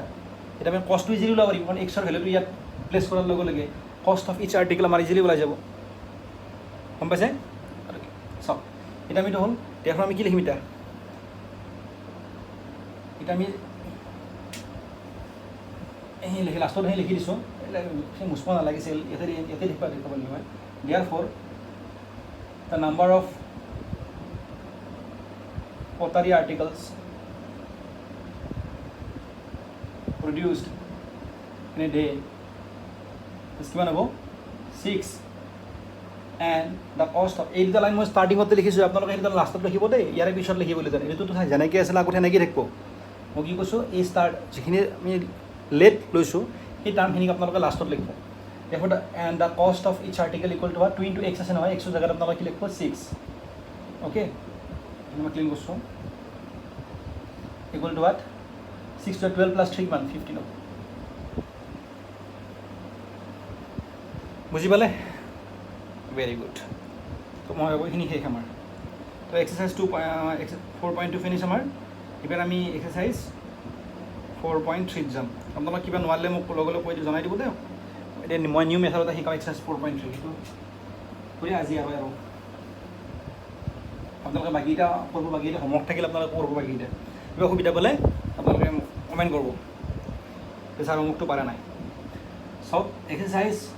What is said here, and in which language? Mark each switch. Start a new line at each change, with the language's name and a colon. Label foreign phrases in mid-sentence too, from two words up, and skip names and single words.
Assamese: এতিয়া আমি কষ্টটো ইজিলি ওলাব পাৰিম, কাৰণ এক্সৰ ভেলুটো ইয়াত প্লেচ কৰাৰ লগে লগে
English: cost of each article
Assamese: আমাৰ ইজিলি ওলাই যাব, গম পাইছে? চাওক, এতিয়া আমিতো হ'ল, derfor আমি কি লিখিম এতিয়া আমি লাষ্টত লিখি দিছোঁ, মুছব নালাগিছিল, ইয়াতে লিখিব লাগিব হয়।
English: therefore the number of pottery articles produced in a day is
Assamese: কিমান হ'ব,
English: 6, and the cost of,
Assamese: এই দুটা লাইন মই ষ্টাৰ্টিঙতে লিখিছোঁ, আপোনালোকে এই দুটা লাষ্টত লিখিব দেই, ইয়াৰে পিছত লিখিবলৈ জানে, এইটোতো যেনেকৈ আছিলে আগত সেনেকৈ থাকিব। মই কি কৈছোঁ, এই যিখিনি আমি লেট লৈছোঁ সেই টাৰ্মখিনিক আপোনালোকে লাষ্টত লিখিব।
English: therefore and the cost of each article = what, 2 × x
Assamese: আছে নহয়, x জেগাত আপোনালোকে কি লিখিব,
English: 6, অ'কে।
Assamese: মই ক্লিন কৰিছোঁ, = what, 6 + 12 + 3 কিমান, 15 হ'ব। বুজি পালে
English: very good
Assamese: তো মই ভাবোঁ এইখিনি শেষ আমাৰ তো এক্সাৰচাইজ 4.2 ফিনিছ আমাৰ এইবাৰ আমি এক্সাৰচাইজ 4.3 যাম আপোনালোক কিবা নোৱাৰিলে মোক লগে লগে কৈ জনাই দিব দেই এতিয়া মই
English: new method
Assamese: এটা শিকাওঁ এক্সাৰচাইজ 4.3 সেইটো কৰি আজি আৰু আপোনালোকে বাকীকেইটা কৰিব বাকীকেইটা হোমৱৰ্ক থাকিলে আপোনালোকে কৰিব বাকীকেইটা কিবা অসুবিধা পালে আপোনালোকে কমেণ্ট কৰিব যে ছাৰ হোমৱৰ্কটো পৰা নাই চাওক এক্সাৰচাইজ